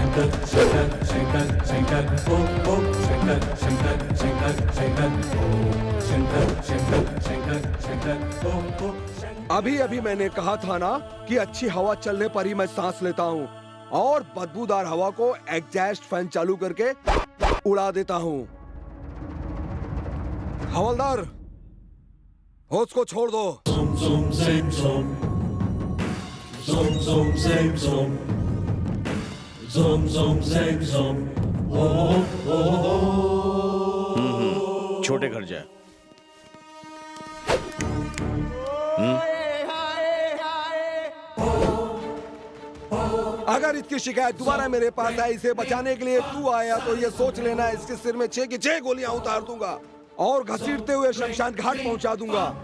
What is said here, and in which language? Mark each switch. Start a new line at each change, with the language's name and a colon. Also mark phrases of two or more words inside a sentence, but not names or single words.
Hindi: Shankar, Shankar, Shankar, Shankar, oh, oh, Shankar, Shankar, Shankar, Shankar, oh, Shankar, Shankar, Shankar, Shankar, oh, oh, Shankar. अभी अभी मैंने कहा था ना कि अच्छी हवा चलने पर ही मैं सांस लेता हूँ, और बदबूदार हवा को
English: exhaust fan
Hindi: चालू करके उड़ा देता हूँ। हवलदार, होश को छोड़ दो।
English: Zoom, zoom, same zoom. Zoom, zoom, same zoom. Zoom, zoom, same zoom. Oh, oh, oh.
Hindi: छोटे घर जा। अगर इसकी शिकायत दोबारा मेरे पास आई, इसे बचाने के लिए तू आया, तो ये सोच लेना इसके सिर में 6 की 6 गोलियां उतार दूंगा और घसीटते हुए शमशान घाट पहुंचा दूंगा।